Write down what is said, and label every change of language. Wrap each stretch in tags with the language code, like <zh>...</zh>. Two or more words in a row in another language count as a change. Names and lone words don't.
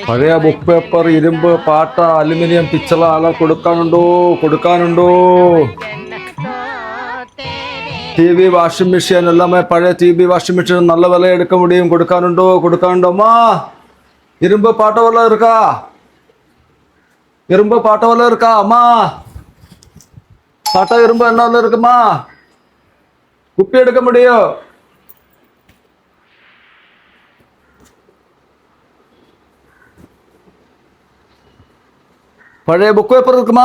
<ml>പഴയ ബുക്ക് പേപ്പർ, ഇരുമ്പ്, പാട്ട, അലുമിനിയം, പിച്ചള അല കൊടുക്കാനുണ്ടോ? ടി വി,</ml> <en>washing machine</en> <ml>എല്ലാമേ പഴയ ടി വി,</ml> <en>washing machine</en> <ml>നല്ല വില</ml> <ta>எடுக்க முடியும்.</ta> <ml>കൊടുക്കാനുണ്ടോ? അമ്മാ</ml> <ta>இரும்பு பாட்ட வல்ல இருக்கா? இரும்பு பாட்ட வல்ல இருக்கா அம்மா? பாட்டா இரும்பு என்ன வல்ல இருக்குமா? குப்பி எடுக்க முடியும். பழைய புக் பேப்பர் இருக்குமா?</ta>